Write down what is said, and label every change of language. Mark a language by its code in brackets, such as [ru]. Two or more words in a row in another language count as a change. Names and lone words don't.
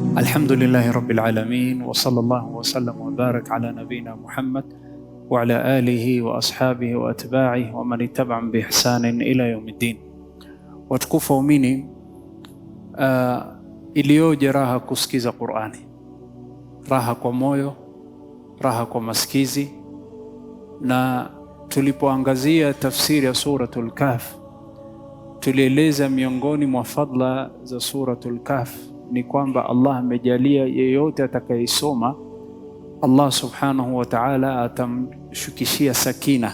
[ar] الحمد لله رب العالمين وصلى الله وسلم وبارك على نبينا محمد وعلى آله وأصحابه وأتباعه ومن اتبعهم بإحسان إلى يوم الدين. [sw] Watukufu waumini, iliyoje raha kusikiza Qur'ani, raha kwa moyo, raha kwa masikizi. Na tulipoangazia tafsiri ya suratul Kahf, tulieleza miongoni mwa fadla za suratul Kahf ni kwamba Allah amejalia yeyote atakayesoma, Allah [ar] سبحانه وتعالى [sw] atamshukishia sakina.